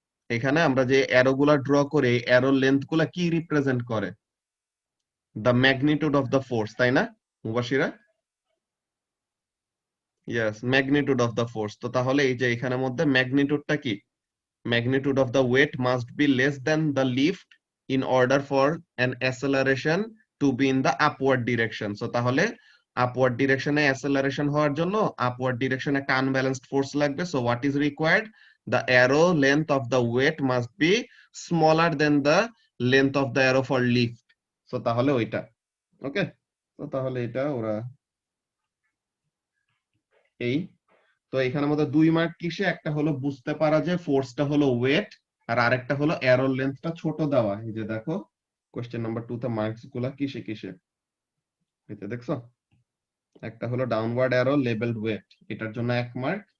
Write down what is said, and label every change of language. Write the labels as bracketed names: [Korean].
[Bangla] এখানে আমরা যে অ্যারো গুলা ড্র করি, এই অ্যারোর লেন্থ গুলা কি রিপ্রেজেন্ট করে? [English] the magnitude of the force, [Bangla] তাই না [English] Mubashira? Yes, magnitude of the force. [Bangla] তো তাহলে এই যে এখানের মধ্যে ম্যাগনিটিউডটা কি? [English] Magnitude of the weight must be less than the lift in order for an acceleration to be in the upward direction. [Bangla] So তাহলে upward direction এ acceleration হওয়ার জন্য upward direction একটা unbalanced force লাগবে. [English] So what is required? The arrow length of the weight must be smaller than the length of the arrow for lift. [Bangla] So তাহলে ওইটা, ওকে? তো তাহলে এটা ওরা এই, তো এখানের মধ্যে 2 মার্ক কিসে? একটা হলো বুঝতে পারা যে ফোর্সটা হলো ওয়েট, আর আরেকটা হলো অ্যারোর লেন্থটা ছোট দেওয়া। এই যে দেখো কোশ্চেন নাম্বার 2 তে মার্কস গুলা কিসে কিসে, এই যে দেখছো, একটা হলো [English] downward arrow labelled weight, [Bangla] এটার জন্য 1 মার্ক।